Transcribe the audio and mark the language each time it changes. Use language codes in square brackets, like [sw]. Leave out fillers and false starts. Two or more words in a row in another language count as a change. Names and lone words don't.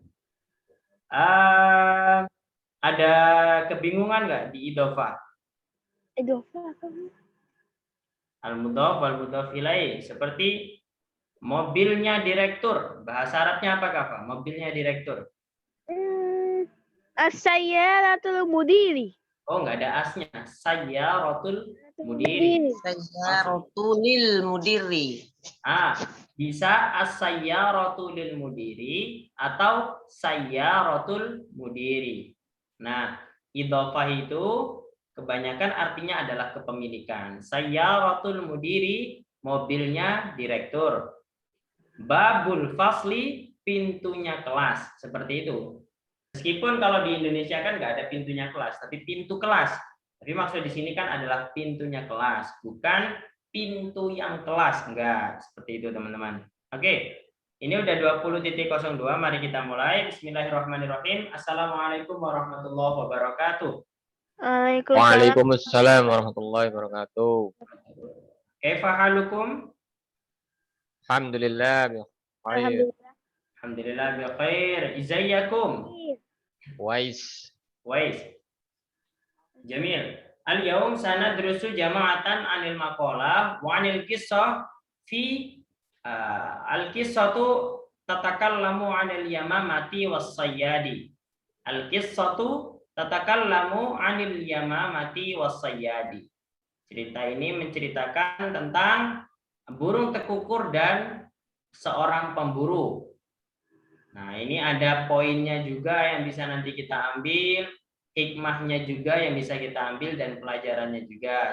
[id] Ada kebingungan nggak di idhofah? Idhofah apa? [ar] المضاف والمضاف إليه. [id] Seperti mobilnya direktur. Bahasa Arabnya apa Kak? Mobilnya direktur. [ar] السيارةُ المديرِ. [id] Oh, nggak ada asnya. [ar] سيارةُ المديرِ. سيارةُ المديرِ. Bisa السيارةُ للمديرِ atau سيارةُ المديرِ. [id] Nah, idhofah itu kebanyakan artinya adalah kepemilikan. [ar] سيارةُ المديرِ, [id] mobilnya direktur. [ar] بابُ الفصلِ, [id] pintunya kelas. Seperti itu. Meskipun kalau di Indonesia kan nggak ada pintunya kelas, tapi pintu kelas. Tapi maksud di sini kan adalah pintunya kelas, bukan pintu yang kelas. Enggak, seperti itu teman-teman. Oke, ini udah 20.02, mari kita mulai. [ar] بسم الله الرحمن الرحيم. السلام عليكم ورحمة الله وبركاته. وعليكم السلام ورحمة الله وبركاته. كيف حالكم? الحمد لله بخير. الحمد لله بخير. Izayyakum? Wais. Jamil. اليوم سندرس جماعةً عن المقالة وعن القصة في القصةُ تتكلم عن اليمامة والصياد. القصةُ تتكلم عن اليمامة والصياد. [id] Cerita ini menceritakan tentang burung tekukur dan seorang pemburu. Nah, ini ada poinnya juga yang bisa nanti kita ambil, hikmahnya juga yang bisa kita ambil, dan pelajarannya juga.